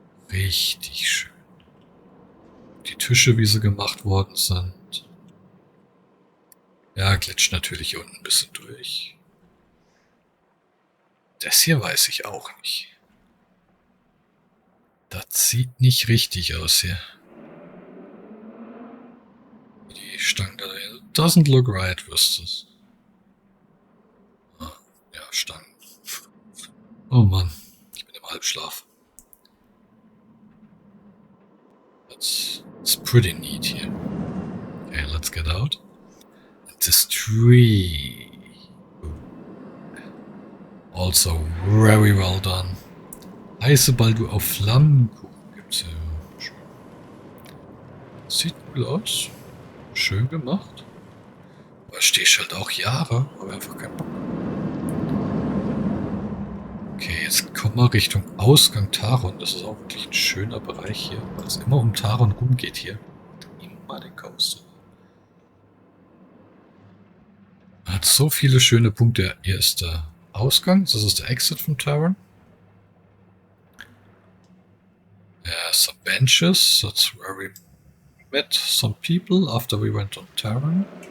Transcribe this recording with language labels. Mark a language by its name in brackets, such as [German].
[German] Richtig schön. Die Tische, wie sie gemacht worden sind. Ja, glitscht natürlich hier unten ein bisschen durch. Das hier weiß ich auch nicht. Das sieht nicht richtig aus hier. Die Stangen da. [English] Doesn't look right, [German] wirst du's. Ah, ja, Stangen. Oh Mann, ich bin im Halbschlaf. [English] It's pretty neat here. Okay, let's get out. This tree. Also very well done. [German] Heiße Baldur auf Flammenkuchen gibt's hier. Schön. Sieht cool aus. Schön gemacht. Aber stehst halt auch Jahre, aber einfach kein Bock. Okay, jetzt kommen wir Richtung Ausgang Taron. Das ist auch wirklich ein schöner Bereich hier, weil es immer um Taron rumgeht hier. Immer den Coaster. Hat so viele schöne Punkte. Hier ist der Ausgang, das ist der Exit von Taron. [English] Yeah, some benches, that's where we met some people after we went on Taron.